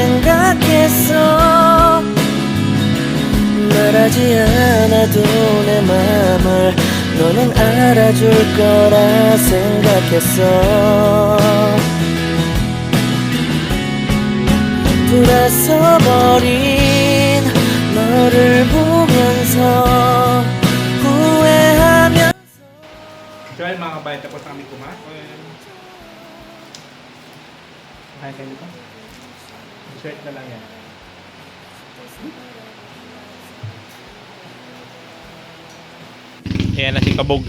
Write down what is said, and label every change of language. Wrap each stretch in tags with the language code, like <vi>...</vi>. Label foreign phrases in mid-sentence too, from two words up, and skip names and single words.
<ko>생각했어 말하지 않아도 내 맘을 너는 알아줄 거라 생각했어 돌아서버린 너를 보면서 후회하며</ko> <tl>So ayun mga kabayan, tapos kami kumain. Kain kayo dito? Dessert na lang yan. Ayan na si Kabog.</tl>